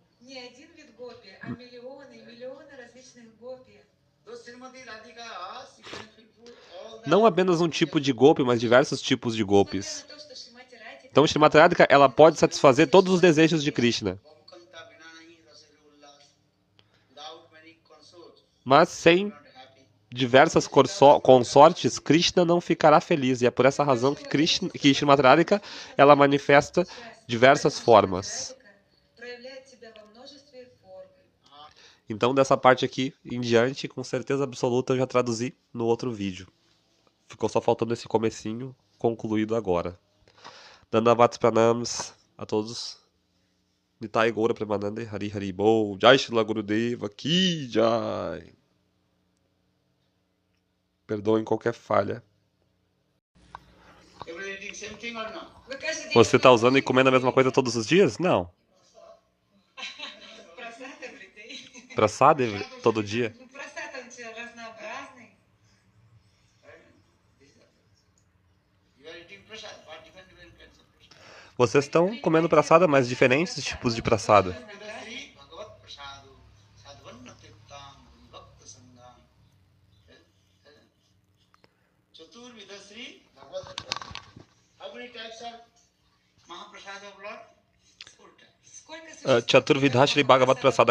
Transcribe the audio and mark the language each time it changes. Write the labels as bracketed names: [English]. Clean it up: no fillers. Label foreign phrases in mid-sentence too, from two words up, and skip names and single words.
[Russian] Не один вид гопи, а миллионы и миллионы различных гопи. [Portuguese] Não apenas um tipo de golpe, mas diversos tipos de [Russian] Несмотря [Portuguese] golpes. [Russian] на то, что Шримати Радика [Portuguese] Então, Shrimati Radhika, ela pode satisfazer todos os desejos de Krishna. Mas sem diversas consortes, Krishna não ficará feliz. E é por essa razão que Shrimati Radhika, ela manifesta diversas formas. [Russian] проявляет себя во множестве форм. [Portuguese] Então, dessa parte aqui em diante, com certeza absoluta, eu já traduzi no outro vídeo. Ficou só faltando esse comecinho, concluído agora. [Sanskrit] Dandavats Pranams [Portuguese] a todos. [Sanskrit] Nitai Gaura Premanande, Hari Hari Bol, Jai Shila Gurudeva, Ki Jai. [Portuguese] Perdoem qualquer falha. [Russian] Вы каждый день [Portuguese] Você está usando e comendo a mesma coisa todos os dias? Não. [Russian] просад [English] every day. [Portuguese] Prasada todo dia. [Russian] Ну, просад он же разнообразный. [Portuguese] Vocês estão comendo prasada, mas diferentes tipos de prasada. [Sanskrit] Chaturvidha Shri Bhagavat Prasada.